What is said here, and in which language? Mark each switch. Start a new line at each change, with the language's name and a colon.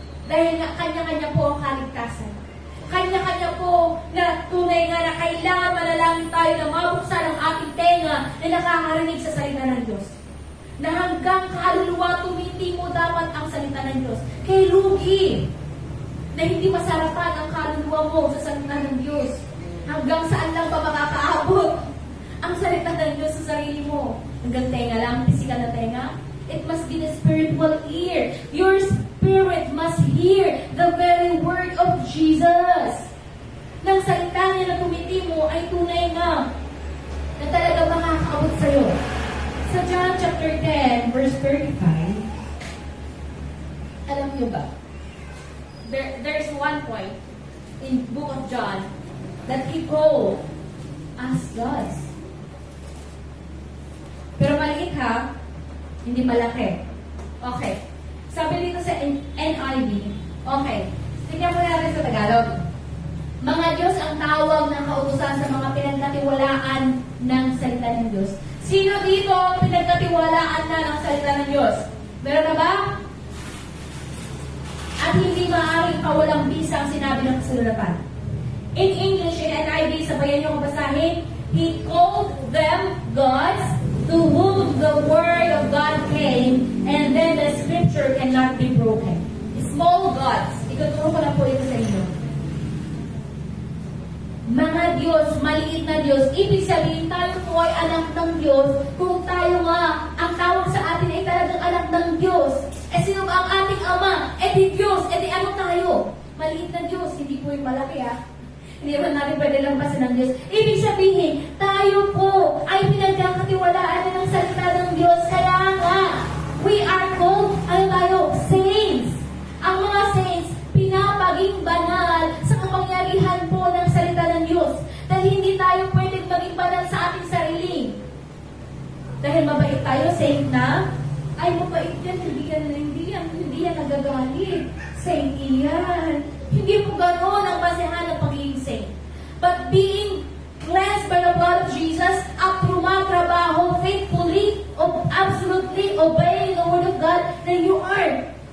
Filipino: Dahil nga, kanya-kanya po ang kaligtasan. Kanya-kanya po na tunay nga na kailangan manalangin tayo na mabuksan ang ating tenga na nakakarinig sa salita ng Diyos. Na hanggang kaluluwa tumiti mo dapat ang salita ng Diyos. Kay lugi na hindi masarapan ang kaluluwa mo sa salita ng Diyos. Hanggang saan lang ba makakaabot ang salita ng Diyos sa sarili mo? Hanggang tenga lang, physical na tenga?
English: It must be the spiritual ear. Your spirit must hear the very word of Jesus.
Filipino: Nang salita niya na tumiti mo ay tunay nga na talaga makakaabot sa'yo. Sa John chapter 10, verse 35, alam niyo ba?
English: There's one point in book of John that he called as gods.
Filipino: Pero maliit ha, hindi malaki. Okay. Sabi dito sa NIV, okay, tingnan mo natin sa Tagalog. Mga Diyos ang tawag ng kautusan sa mga pinagkatiwalaan ng salita ng Diyos. Sino dito pinagkatiwalaan na ng salita ng Diyos? Meron na ba? At hindi maaaring pawalang bisa ang sinabi ng kasulatan.
English: In English, in NIV,
Filipino: sabayan niyo kung basahin,
English: He called them gods to whom the word of God came, and then the scripture cannot be broken. Small gods.
Filipino: Ituturo ko na po ito sa inyo. Mga Diyos, maliit na Diyos. Ibig sabihin, tayo po ay anak ng Diyos. Kung tayo nga, ang tawag sa atin ay talagang anak ng Diyos. Eh sino ba ang ating Ama? Eh di Diyos. Eh di ano tayo? Maliit na Diyos. Hindi po yung malaki Hindi naman natin pwede lampasan ng Diyos. Ibig sabihin, tayo po ay pinagkakatiwalaan na ng salita ng Diyos. Kaya nga,
English: we are called,
Filipino: ano tayo? Saints. Ang mga saints, pinapaging banal sa kapangyarihan po ng salita ng Diyos. Dahil hindi tayo pwedeng maging banal sa ating sarili. Dahil mabait tayo, saint na, ay mabait yan, hindi yan nagagalit. Saint iyan. Hindi po gano'n ang basehan ng pagiging saint.
English: But being cleansed by the blood of Jesus
Filipino: at tumatrabaho
English: faithfully, absolutely obeying the word of God, then you are.